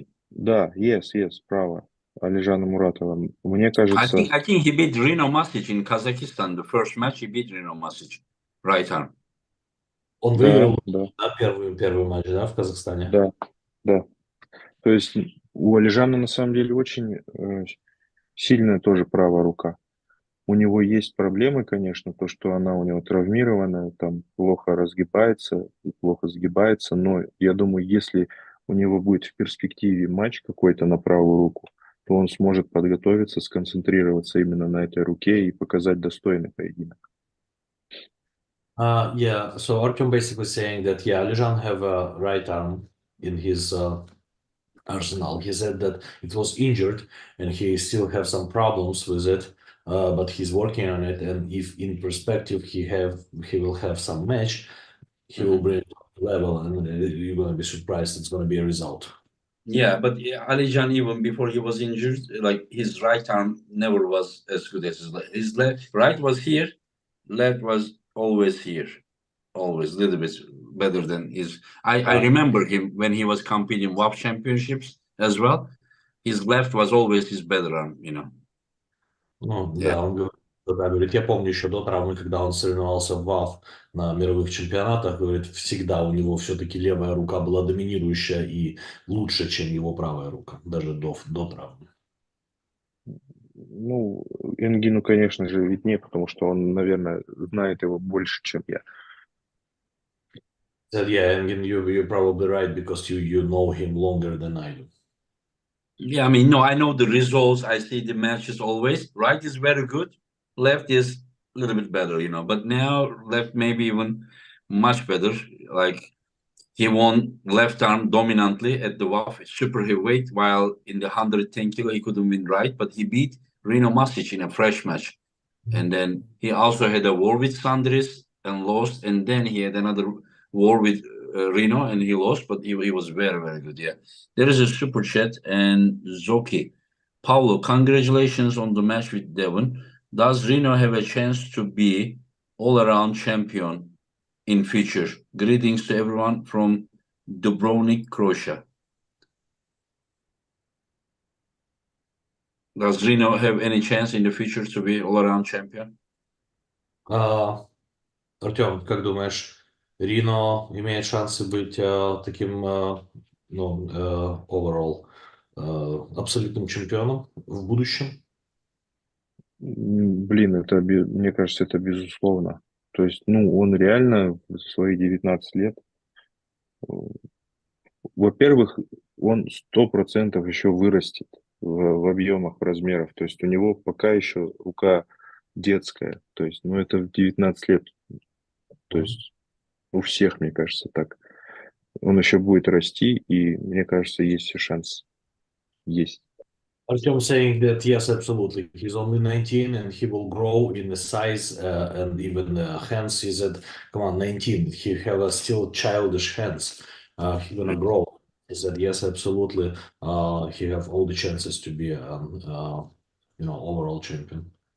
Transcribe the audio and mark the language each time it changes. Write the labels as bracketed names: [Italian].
[Russian] да, [English] yes, [Russian] право, Алижана Муратова. Мне [English] I [Russian] кажется, [English] think I think he beat Rino Masic in Kazakhstan. The first match he beat Rino Masic, right arm. [Russian] Он да, выиграл да, первый матч, да, в Казахстане. да, да. То есть у Алижана на самом деле очень сильная тоже правая рука. У него есть проблемы, конечно, то, что она у него травмированная, там плохо разгибается, плохо сгибается, но я думаю, если у него будет в перспективе матч какой-то на правую руку, то он сможет подготовиться, сконцентрироваться именно на этой руке и показать достойный поединок. [English] Yeah, so Artyom basically saying that, yeah, Alijan have a right arm in his arsenal. He said that it was injured and he still have some problems with it, but he's working on it. And if in perspective he will have some match, he will bring it up to level, and you're gonna be surprised. It's gonna be a result. Yeah, but Alijan, even before he was injured, like his right arm never was as good as his left. His left, right was here, left was always here, always a little bit better than his. I Uh, remember him when he was competing WAP championships as well. His left was always his better arm. [Russian] Ну, [English] Yeah. [Russian] да, он говорит, да, говорит, я помню еще до травмы, когда он соревновался в ВАФ на мировых чемпионатах, говорит, всегда у него все-таки левая рука была доминирующая и лучше, чем его правая рука, даже до травмы. Ну, Энгину, конечно же, виднее, потому что он, наверное, знает его больше, чем я. [English] Said, yeah, and you're probably right because you know him longer than I do. Yeah, I mean, no, I know the results. I see the matches always. Right is very good. Left is a little bit better. But now left maybe even much better. Like he won left arm dominantly at the WAF super heavyweight, while in the 110 kilo he couldn't win right. But he beat Rino Masic in a fresh match. And then he also had a war with Sandris and lost. And then he had another war with Reno and he lost, but he was very, very good. Yeah. There is a super chat and Zoki. Paulo, congratulations on the match with Devon. Does Reno have a chance to be all around champion in future? Greetings to everyone from Dubrovnik, Croatia. Does Reno have any chance in the future to be all around champion? [Russian] Артем, как думаешь, Рино имеет шансы быть таким, [English] overall, [Russian] абсолютным чемпионом в будущем? Блин, мне кажется, это безусловно. То есть, он реально в свои 19 лет, во-первых, он 100% еще вырастет в объемах, в размерах. То есть у него пока еще рука детская. То есть, это в 19 лет. То есть у всех, мне кажется, так. Он еще будет расти, и мне кажется, есть все шанс. Есть. [English] Artyom saying that yes, absolutely. He's only 19 and he will grow in the size and even hands. He said, "Come on, 19. He have a still childish hands. He gonna grow." He said, "Yes, absolutely. He have all the chances to be, overall champion."